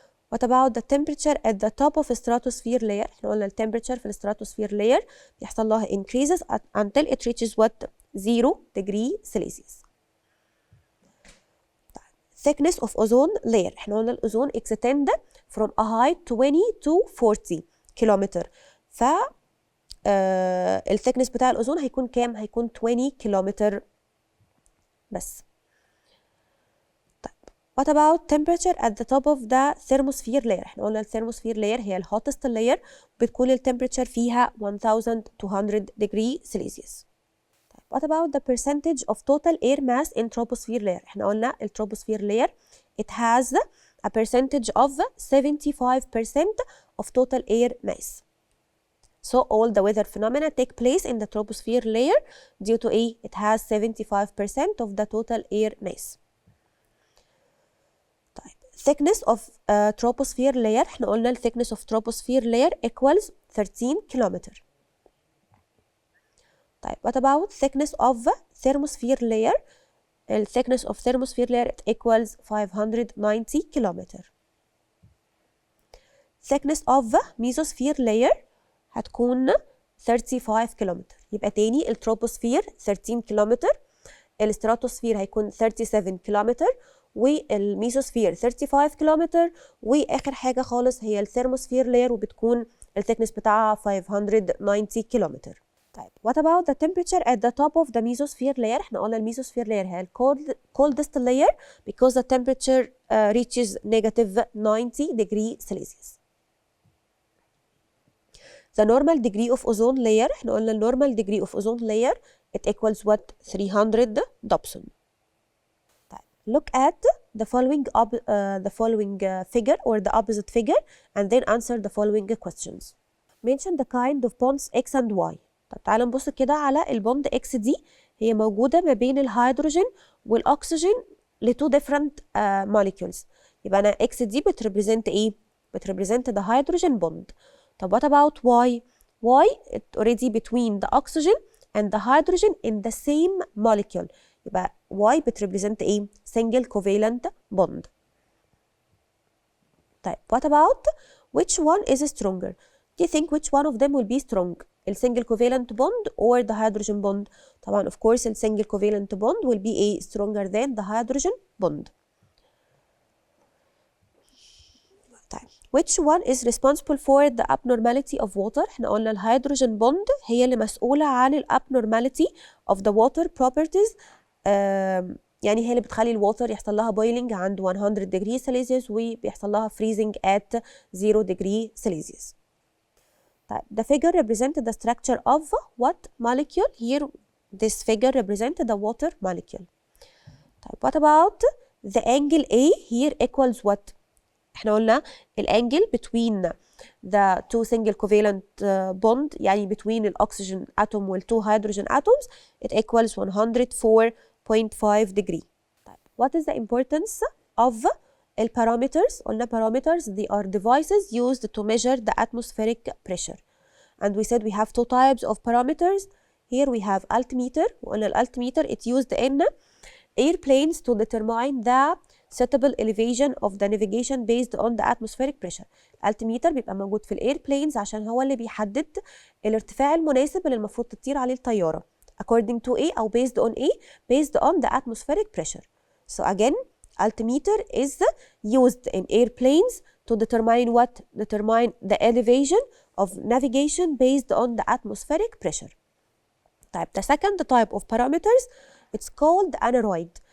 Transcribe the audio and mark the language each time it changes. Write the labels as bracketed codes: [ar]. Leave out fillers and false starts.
[en] What about the temperature at the top of stratosphere layer؟ [ar] احنا قلنا [en] temperature [ar] في [en] stratosphere layer [ar] بيحصل لها [en] increases until it reaches what؟ 0 degree Celsius. Thickness of ozone layer [ar] احنا قلنا الأوزون [en] extend from a height 20 to 40 kilometer. [ar] ف الثيكنس بتاع الأوزون هيكون كام؟ هيكون 20 كيلومتر بس. [en] What about temperature at the top of the thermosphere layer؟ [ar] احنا قلنا الثيرموسفير [en] layer [ar] هي ال [en] hottest layer [ar] بتكون ال [en] temperature [ar] فيها [en] 1200 degree Celsius. What about the percentage of total air mass in troposphere layer؟ [ar] احنا قلنا ال [en] troposphere layer it has a percentage of 75% of total air mass. So all the weather phenomena take place in the troposphere layer due to it has 75% of the total air mass. [ar] طيب [en] thickness of troposphere layer [ar] احنا قلنا ال [en] thickness of troposphere layer equals 13 kilometer. [ar] طيب [en] what about thickness of thermosphere layer؟ [ar] ال [en] thickness of thermosphere layer it equals 590 kilometer. Thickness of mesosphere layer [ar] هتكون 35 كيلومتر. يبقى تاني التروبوسفير 13 كيلومتر، الستراتوسفير هيكون 37 كيلومتر، والميزوسفير 35 كيلومتر، واخر حاجه خالص هي الثيرموسفير لاير وبتكون الثيكنس بتاعها 590 كيلومتر. طيب [en] what about the temperature at the top of the mesosphere layer؟ [ar] احنا قلنا الميزوسفير [en] layer [ar] هي [en] coldest layer because the temperature reaches negative 90 degree Celsius. The normal degree of ozone layer [ar] احنا قلنا ال [en] normal degree of ozone layer it equals what؟ 300 Dobson. [ar] طيب [en] look at the following figure or the opposite figure and then answer the following questions. Mention the kind of bonds X and Y. [ar] طب تعالوا نبص كده على البوند X دي، هي موجودة ما بين الهيدروجين والأكسجين ل [en] two different molecules. [ar] يبقى أنا X دي بتريبريزنت إيه؟ بتريبريزنت [en] the hydrogen bond. [ar] طب [en] what about Y؟ Y it already between the oxygen and the hydrogen in the same molecule. [ar] يبقى Y بتريبريزنت إيه؟ [en] single covalent bond. [ar] طيب [en] what about which one is stronger؟ Do you think which one of them will be strong؟ [ar] السنجل [en] covalent bond [ar] or the [en] hydrogen bond؟ [ar] طبعا [en] of course [ar] السنجل [en] covalent bond will be a stronger than the hydrogen bond. [ar] طيب [en] which one is responsible for the abnormality of water؟ [ar] احنا قلنا الهيدروجين بوند هي اللي مسؤولة عن ال [en] abnormality of the water properties. [ar] يعني هي اللي بتخلي الووتر يحصل لها [en] boiling [ar] عند [en] 100 degree Celsius [ar] وبيحصل لها [en] freezing at 0 degree Celsius. [ar] طيب [en] the figure represent the structure of what molecule؟ here this figure represent the water molecule. [ar] طيب [en] what about the angle A here equals what؟ [ar] احنا قلنا الانجل [en] between the two single covalent bond [ar] يعني [en] between [ar] الاكسجين [en] atom [ar] وال [en] two hydrogen atoms it equals 104.5 degree. [ar] طيب [en] what is the importance of parameters؟ [ar] قلنا [en] parameters they are devices used to measure the atmospheric pressure and we said we have two types of parameters. here we have altimeter. [ar] وقلنا الالtimeter [en] it used in airplanes to determine the suitable elevation of the navigation based on the atmospheric pressure. [ar] الالtimeter بيبقى موجود في الايربلينز عشان هو اللي بيحدد الارتفاع المناسب اللي المفروض تطير عليه الطيارة. [en] according to A [ar] أو [en] based on A based on the atmospheric pressure. So again altimeter is used in airplanes to determine what? Determine the elevation of navigation based on the atmospheric pressure. [ar] طيب [en] the second type of parameters it's called aneroid.